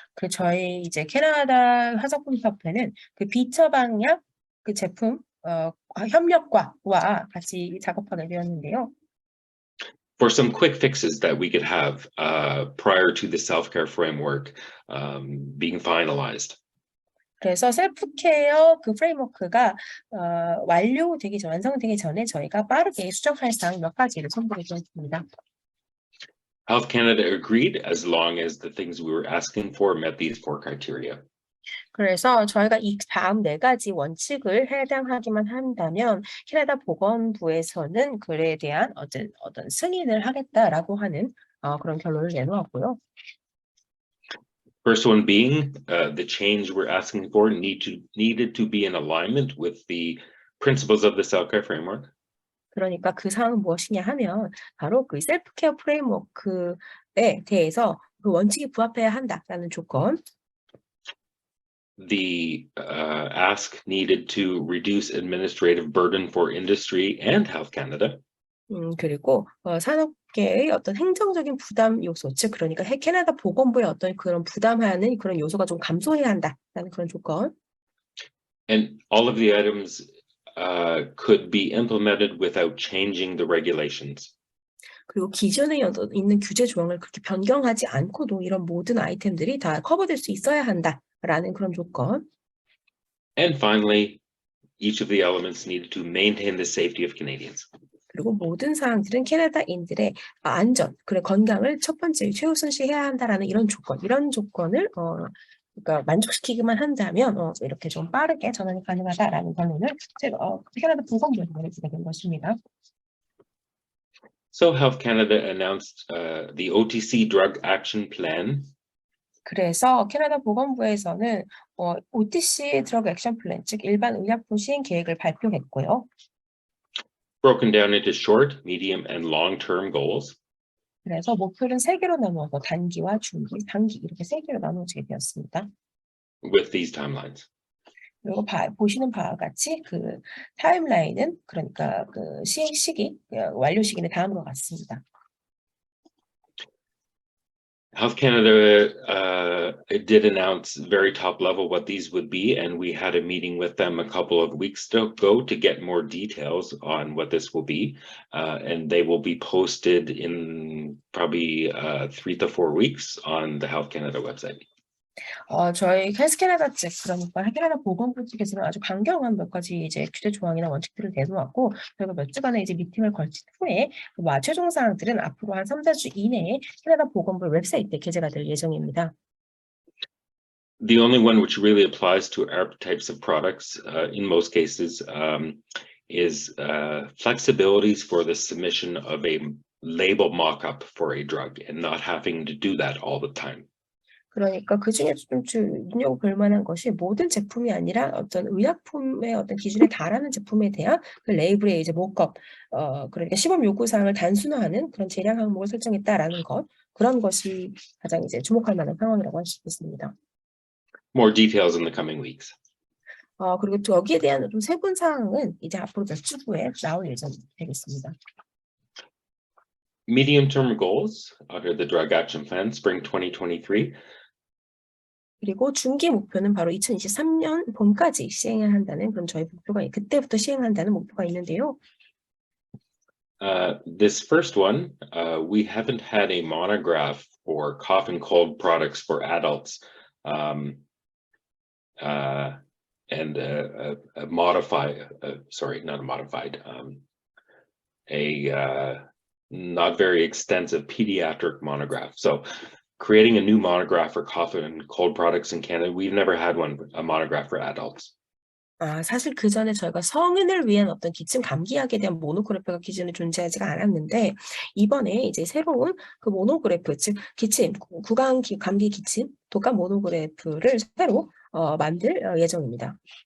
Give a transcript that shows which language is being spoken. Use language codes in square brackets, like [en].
[ko] 저희 이제 캐나다 화장품협회는 그 비처방약 그 제품 협력과와 같이 작업하게 되었는데요. [en] For some quick fixes that we could have prior to the self-care framework being finalized. [ko] 그래서 셀프케어 그 프레임워크가 완성되기 전에 저희가 빠르게 수정할 사항 몇 가지를 선보여 드렸습니다. [en] Health Canada agreed as long as the things we were asking for met these 4 criteria. [ko] 그래서 저희가 이 다음 4가지 원칙을 해당하기만 한다면 캐나다 보건부에서는 그에 대한 어떤 승인을 하겠다라고 하는 그런 결론을 내놓았고요. [en] First one being the change we're asking for needed to be in alignment with the principles of the self-care framework. [ko] 그러니까 그 사항은 무엇이냐 하면 바로 그 셀프케어 프레임워크에 대해서 그 원칙이 부합해야 한다라는 조건. [en] The ask needed to reduce administrative burden for industry and Health Canada. [ko] 그리고 산업계의 어떤 행정적인 부담 요소, 즉 그러니까 캐나다 보건부의 어떤 그런 부담하는 그런 요소가 좀 감소해야 한다라는 그런 조건. [en] And all of the items could be implemented without changing the regulations. [ko] 그리고 기존에 있는 규제 조항을 그렇게 변경하지 않고도 이런 모든 아이템들이 다 커버될 수 있어야 한다라는 그런 조건. [en] And finally, each of the elements needed to maintain the safety of Canadians. [ko] 그리고 모든 사항들은 캐나다인들의 안전, 그리고 건강을 첫 번째 최우선시해야 한다라는 이런 조건을 그러니까 만족시키기만 한다면 이렇게 좀 빠르게 전환이 가능하다라는 결론을 캐나다 보건부에서 내리게 된 것입니다. [en] So Health Canada announced the OTC Drug Action Plan. [ko] 그래서 캐나다 보건부에서는 OTC 드러그 액션 플랜, 즉 일반 의약품 시행 계획을 발표했고요. [en] Broken down into short, medium, and long-term goals. [ko] 그래서 목표는 3개로 나누어서 단기와 중기, 단기 이렇게 3개로 나누어지게 되었습니다. [en] With these timelines. [ko] 그리고 보시는 바와 같이 그 타임라인은 그러니까 그 시행 시기, 완료 시기는 다음과 같습니다. [en] Health Canada it did announce very top level what these would be, and we had a meeting with them a couple of weeks ago to get more details on what this will be, and they will be posted in probably 3 to 4 weeks on the Health Canada website. [ko] 저희 헬스 캐나다 측, 그러니까 캐나다 보건부 측에서는 아주 강경한 몇 가지 이제 규제 조항이나 원칙들을 내놓았고, 저희가 몇 주간의 이제 미팅을 걸친 후에 최종 사항들은 앞으로 한 3, 4주 이내에 캐나다 보건부 웹사이트에 게재가 될 예정입니다. [en] The only one which really applies to our types of products in most cases is flexibilities for the submission of a label mock-up for a drug and not having to do that all the time. [ko] 그러니까 그 중에 좀 눈여겨볼 만한 것이 모든 제품이 아니라 어떤 의약품의 어떤 기준에 달하는 제품에 대한 그 레이블의 이제 모컵, 그러니까 시범 요구 사항을 단순화하는 그런 재량 항목을 설정했다라는 것, 그런 것이 가장 이제 주목할 만한 상황이라고 할 수 있습니다. [en] More details in the coming weeks. [ko] 그리고 또 여기에 대한 좀 세분 사항은 이제 앞으로 몇 주 후에 나올 예정이 되겠습니다. [en] Medium-term goals under the Drug Action Plan, Spring 2023. [ko] 그리고 중기 목표는 바로 2023년 봄까지 시행을 한다는 그런 저희 목표가 그때부터 시행한다는 목표가 있는데요. [en] This first one, we haven't had a monograph for cough and cold products for adults, and a modified, sorry, not a modified, a not very extensive pediatric monograph. So creating a new monograph for cough and cold products in Canada, we've never had a monograph for adults. [ko] 사실 그 전에 저희가 성인을 위한 어떤 기침 감기약에 대한 모노그래프가 기존에 존재하지가 않았는데, 이번에 이제 새로운 그 모노그래프, 즉 기침, 구강 감기 기침 독감 모노그래프를 새로 만들 예정입니다.